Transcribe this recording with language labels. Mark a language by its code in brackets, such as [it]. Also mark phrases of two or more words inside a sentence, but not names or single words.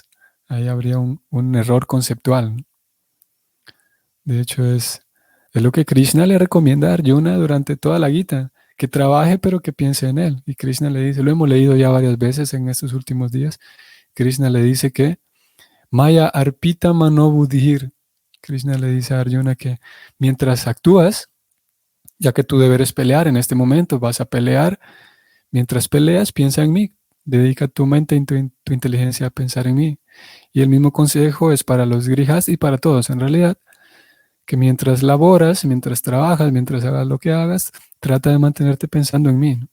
[es] Ahí habría un error conceptual, ¿no? De hecho, es lo que Krishna le recomienda a Arjuna durante toda la Gita, que trabaje pero que piense en él. Y Krishna le dice, lo hemos leído ya varias veces en estos últimos días, Krishna le dice que [sa] Maya arpita mano buddhir. [es] Krishna le dice a Arjuna que mientras actúas, ya que tu deber es pelear en este momento, vas a pelear, mientras peleas, piensa en mí. Dedica tu mente y tu inteligencia a pensar en mí. Y el mismo consejo es para los grihas y para todos en realidad, que mientras laboras, mientras trabajas, mientras hagas lo que hagas, trata de mantenerte pensando en mí, ¿no?